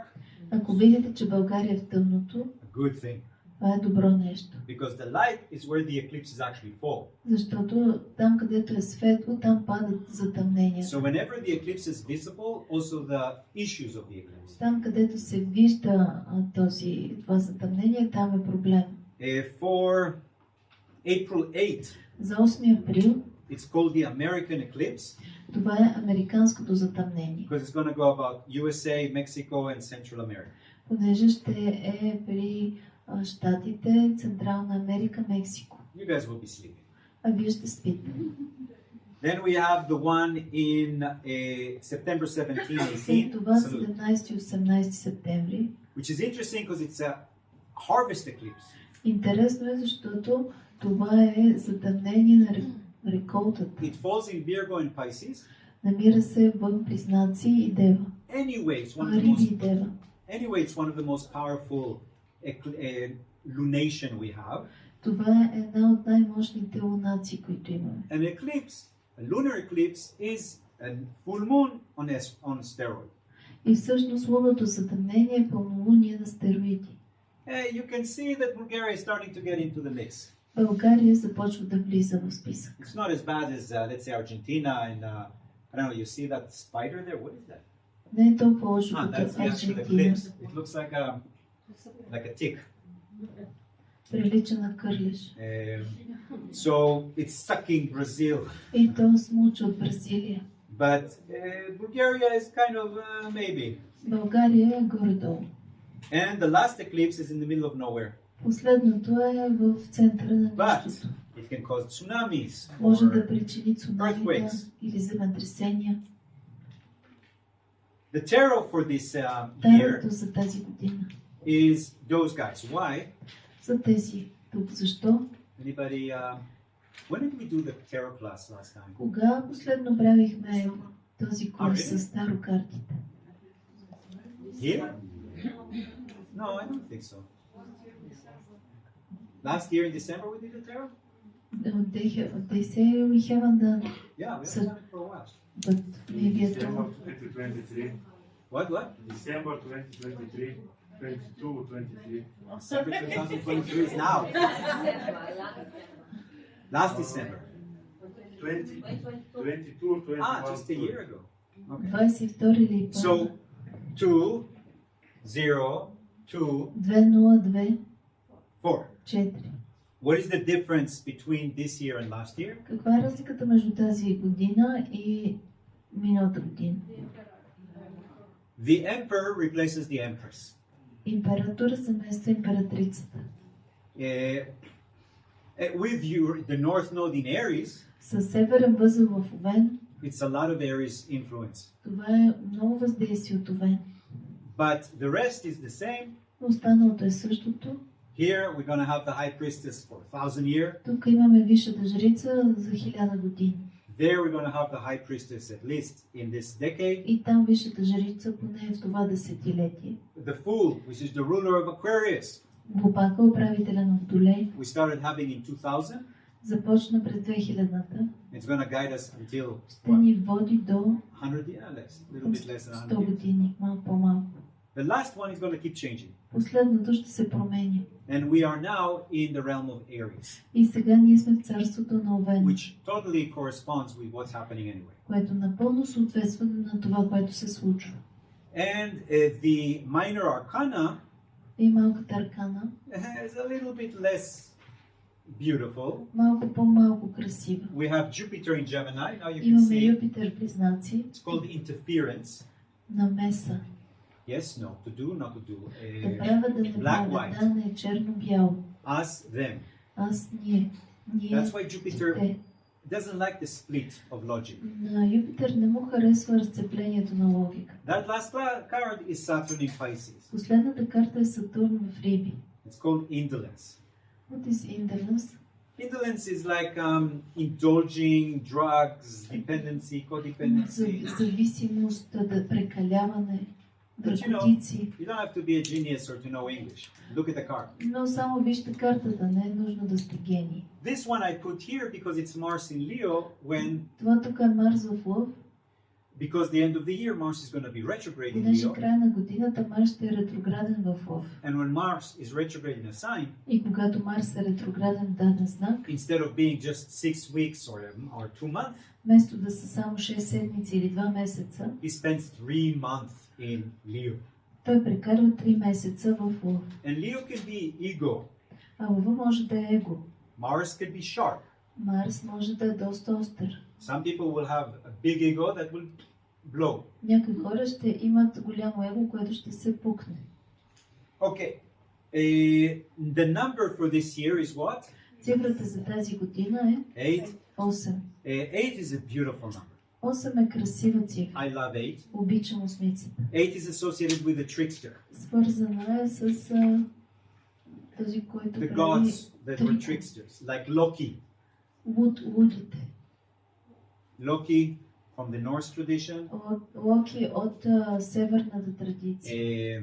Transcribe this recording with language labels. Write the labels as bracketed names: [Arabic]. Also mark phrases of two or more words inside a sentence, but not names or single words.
[Bulgarian] ако видите, че България е в тъмното, [English] a good thing. [Bulgarian] Това е добро нещо. [English] Because the light is where the eclipses actually fall. [Bulgarian] Защото там, където е светло, там падат затъмненията. [English] So whenever the eclipse is visible, also the issues of the eclipse. [Bulgarian] Там, където се вижда това затъмнение, там е проблем. [English] For April 8, [Bulgarian] за 8 април, [English] it's called the American eclipse. [Bulgarian] Това е американското затъмнение. [English] Because it's going to go about USA, Mexico and Central America. [Bulgarian] Понеже ще е при щатите, Централна Америка, Мексико. [English] You guys will be sleeping. [Bulgarian] А вие ще спите. [English] Then we have the one in September 17, 18. [Bulgarian] След това 17 и 18 септември. [English] Which is interesting because it's a harvest eclipse. [Bulgarian] Интересно е, защото това е затъмнение на реколтата. [English] It falls in Virgo and Pisces. [Bulgarian] Намира се в Близнаци и Дева. [English] Anyway, it's one of the most powerful lunation we have. [Bulgarian] Това е една от най-мощните лунации, които имаме. [English] An eclipse, a lunar eclipse, is a full moon on steroid. [Bulgarian] И всъщност лунното затъмнение е пълнолуние на стероиди. [English] You can see that Bulgaria is starting to get into the mix. [Bulgarian] България започва да влиза в списък. [English] It's not as bad as, let's say, Argentina and I don't know. You see that spider there? What is that? [Bulgarian] Не е толкова лошо като [English] Argentina. It looks like a tick. [Bulgarian] Прилича на кърлеж. [English] So it's sucking Brazil. [Bulgarian] И то смуча от Бразилия. [English] But Bulgaria is kind of maybe. [Bulgarian] България е горе-долу. [English] And the last eclipse is in the middle of nowhere. [Bulgarian] Последното е в центъра на нищото. [English] It can cause tsunamis. [Bulgarian] Може да причини цунамита или земетресения. [English] The tarot for this [Bulgarian] Тарото за тази година [English] is those guys. Why? [Bulgarian] За тези тук. Защо? [English] Anybody? When did we do the tarot class last time? [Bulgarian] Кога последно правихме този курс с таро картите? [English] Here? No, I don't think so. Last year in December we did the tarot? They say we haven't done. Yeah, we haven't done it for a while. But maybe at December 2023. What? December 2023. 22, 23. December 2023 is now. Last December. 20, 22, 21. Just a year ago. Okay. [Bulgarian] 22 или [English] So, 2, 0, 2, 202 4. 4. What is the difference between this year and last year? [Bulgarian] Каква е разликата между тази година и миналата година? [English] The emperor replaces the empress. [Bulgarian] Императора замества императрицата. [English] With the north node in Aries, [Bulgarian] Със северен възел в Овен, [English] it's a lot of Aries influence. [Bulgarian] това е много въздействие от Овен. [English] But the rest is the same. [Bulgarian] Останалото е същото. [English] Here we're going to have the high priestess for 1000 years. [Bulgarian] Тук имаме висшата жрица за 1000 години. [English] There we're going to have the high priestess at least in this decade. [Bulgarian] И там висшата жрица поне в това десетилетие. [English] The fool, which is the ruler of Aquarius. [Bulgarian] Глупака, управителя на Водолей. [English] We started having in 2000. [Bulgarian] Започна през 2000-та. [English] It's going to guide us until [Bulgarian] Ще ни води до [English] 100 years, a little bit less than 100 100 years. [Bulgarian] години, малко по-малко. [English] The last one is going to keep changing. [Bulgarian] Последното ще се променя. [English] And we are now in the realm of Aries, [Bulgarian] И сега ние сме в царството на Овен, [English] which totally corresponds with what's happening anyway. [Bulgarian] което напълно съответства на това, което се случва. [English] And the minor arcana [Bulgarian] И малката аркана, [English] is a little bit less beautiful. [Bulgarian] малко по-малко красива. [English] We have Jupiter in Gemini. Now you can [Bulgarian] Имаме [English] see [Bulgarian] Юпитер в Близнаци, [English] it's called interference. [Bulgarian] намеса. [English] Yes, no, to do, not to do. [Bulgarian] Да правя, да не [English] Black, [Bulgarian] правя, [English] white. [Bulgarian] да не е черно-бяло. [English] Us, them. [Bulgarian] Аз, ние. [English] That's why Jupiter [Bulgarian] те. [English] doesn't like the split of logic. [Bulgarian] На Юпитер не му харесва разцеплението на логика. [English] That last card is Saturn in Pisces. [Bulgarian] Последната карта е Сатурн в Риби. [English] It's called indolence. What is indolence? Indolence is like indulging, drugs, dependency, codependency. [Bulgarian] Зависимост, да прекаляване. [English] But you don't have to be a genius or to know English. Look at the card. [Bulgarian] Но само вижте картата, не е нужно да сте гений. [English] This one I put here because it's Mars in Leo when... [Bulgarian] Това тук е Марс в Лъв. [English] Because the end of the year Mars is going to be retrograde in [Bulgarian] Понеже [English] Leo. [Bulgarian] края на годината Марс ще е ретрограден в Лъв. [English] And when Mars is retrograde in a sign, [Bulgarian] и когато Марс е ретрограден в даден знак, [English] instead of being just 6 weeks or 2 months, [Bulgarian] вместо да са само 6 седмици или 2 месеца, [English] he spends 3 months in Leo. [Bulgarian] Той прекарва 3 месеца в Лъв. [English] And Leo can be ego. [Bulgarian] А Лъва може да е его. [English] Mars can be sharp. [Bulgarian] Марс може да е доста остър. [English] Some people will have a big ego that will blow. [Bulgarian] Някои хора ще имат голямо его, което ще се пукне. [English] Okay. The number for this year is what? [Bulgarian] Цифрата за тази година е 8. [English] 8 is a beautiful number. [Bulgarian] 8 е красива цифра. [English] I love 8. [Bulgarian] Обичам осмицата. [English] 8 is associated with the trickster. [Bulgarian] Свързана е с този, който [English] The gods that were tricksters, like Loki. [Bulgarian] Лудите. [English] Loki from the Norse tradition. [Bulgarian] Локи от северната традиция.